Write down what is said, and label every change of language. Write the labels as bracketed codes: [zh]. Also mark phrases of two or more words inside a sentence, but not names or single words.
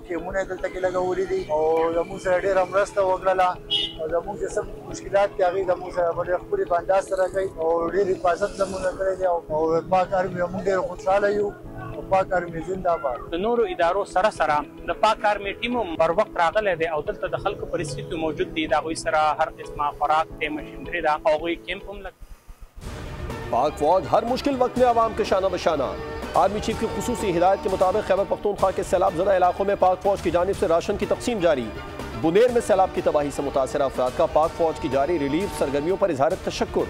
[ps] چې مونږ دلته کې لګولي دي او زموږ سره ډېره مرسته وکړله او زموږ چې څه مشکلات دي هغې زموږ سره په ډېر ښکلي په انداز سره کوي او ډېر حفاظت زموږ کړی دی او پاک کار موږ ډېر خوشحاله یو [ur] پاک آرمی زندہ باد. [ps] د نورو ادارو سره د پاک آرمي ټیم پر وخت راغلی دی او دلته د خلکو پریسټي موجود دي د هغوی سره هر قسمه خوراک ته مشینري ده او هغوی کیمپ هم [ur] پاک فوج ہر مشکل وقت میں عوام کے شانہ بشانہ. [en] army chief [ur] کی خصوصی ہدایت کے مطابق خیبر پختونخوا کے سیلاب زدہ علاقوں میں پاک فوج کی جانب سے راشن کی تقسیم جاری. بونیر میں سیلاب کی تباہی سے متاثر افراد کا پاک فوج کی جاری ریلیف سرگرمیوں پر اظہار تشکر.